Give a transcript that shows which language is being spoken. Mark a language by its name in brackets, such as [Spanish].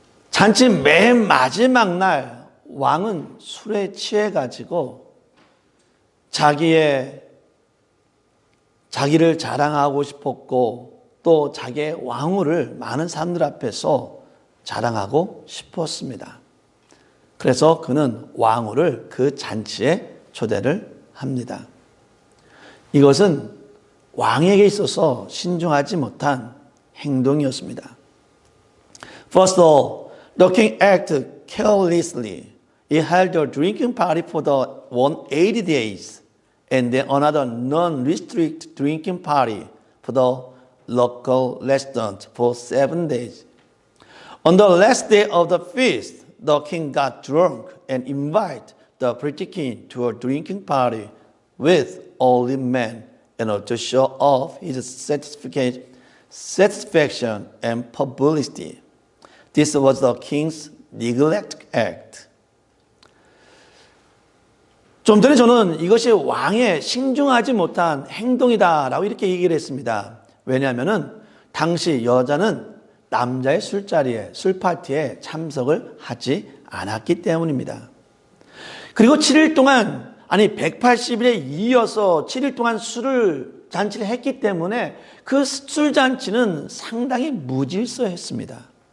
[Korean] 잔치 맨 마지막 날 왕은 술에 취해가지고 자기를 자랑하고 싶었고 또 자기의 왕후를 많은 사람들 앞에서 자랑하고 싶었습니다. 그래서 그는 왕후를 그 잔치에 초대를 합니다. 이것은 왕에게 있어서 신중하지 못한 행동이었습니다. [English] First of all, the king acted carelessly. He held a drinking party for the 180 days and then another non-restricted drinking party for the local residents for 7 days. On the last day of the feast, the king got drunk and invited the pretty king to a drinking party with only men in order to show off his satisfaction and publicity. This was the king's neglect act. [Korean] 좀 전에 저는 이것이 왕의 신중하지 못한 행동이다라고 이렇게 얘기를 했습니다. 왜냐하면 당시 여자는 남자의 술자리에, 술파티에 참석을 하지 않았기 때문입니다. 그리고 7일 동안, 180일에 이어서 7일 동안 잔치를 했기 때문에 그 술잔치는 상당히 무질서했습니다.